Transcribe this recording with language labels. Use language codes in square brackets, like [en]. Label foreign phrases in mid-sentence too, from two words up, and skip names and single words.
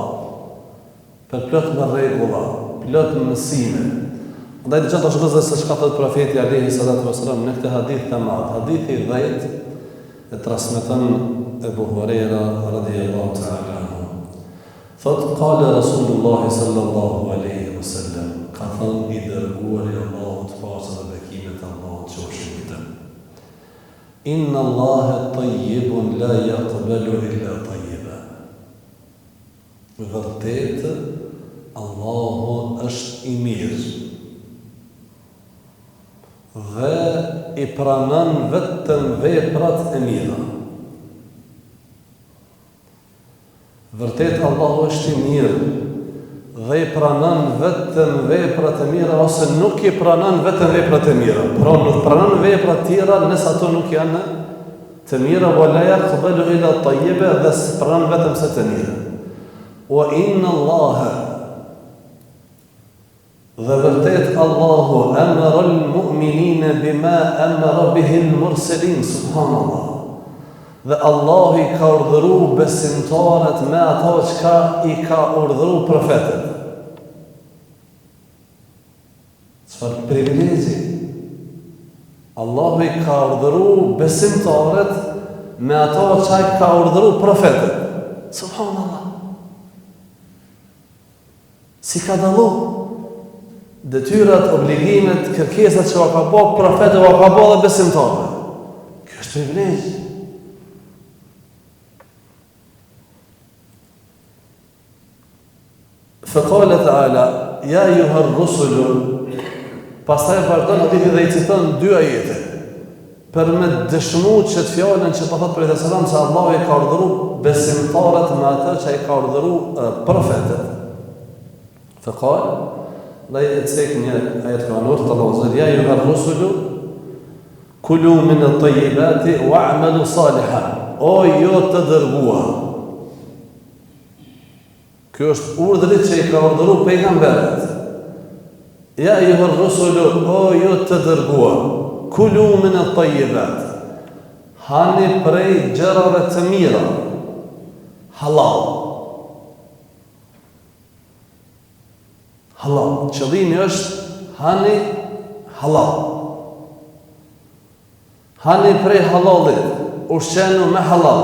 [sq] Përplot me rregulla, plot mësime. Ndaj të gjithë shkëzë se çka thot profeti [ar] عليه الصلاة والسلام [sq] në këtë hadith të madh. Hadithi 10 e transmeton Ebu Huraira [ar] رضي الله تعالى عنه. [sq] Thot [ar] قال رسول الله صلى الله عليه وسلم, [sq] ka thënë i dërguari i Allahut paqja dhe bekimet e Allahut qofshin mbi të. [ar] إن الله طيب لا يقبل إلا طيبا. [sq] Vërtet, Allahu është i mirë dhe i pranon vetëm veprat e mira. Vërtet, Allahu është i mirë dhe i pranon vetëm veprat e mira ose nuk i pranon vetëm veprat e mira. Pra nuk pranon veprat tjera nëse ato nuk janë të mira, [ar] ولا يقبل إلا طيبا, [sq] dhe pranon vetëm se të mira. [ar] وإن الله, [sq] dhe vërtet [ar] الله أمر المؤمنين بما أمر به المرسلين سبحان الله. [sq] Dhe Allahu i ka urdhëruar besimtarët me ato çka i ka urdhëruar profetët. Çfarë privilegji! Allahu i ka urdhëruar besimtarët me ato çka i ka urdhëruar profetët. Subhanallah. Si ka dallu detyrat, obligimet, kërkesat që ka bë profetë o ka bë dhe besimtarëve. Kjo është privilegj. [ar] فقال تعالى يا أيها الرسل, [sq] pastaj vazhdon hadithi dhe i citon dy ajete për me dëshmu që të fjallën që po thot për e selam se Allahu i ka urdhëruar besimtarët me atë që i ka urdhëruar profetët. Faqal, dhe e cek një ajet kanur të Allahu [ar] يا أيها الرسل كلوا من الطيبات واعملوا صالحا. [sq] O jo të dërguar. Kjo është urdhri që i ka urdhëruar pejgamberët. [ar] يا أيها الرسل, [sq] o ju të dërguar, [ar] كلوا من الطيبات. [sq] Hani prej gjërave të mira, halal. Halal. Qëllimi është hani halal. Hani prej halalit, ushqenu me halal.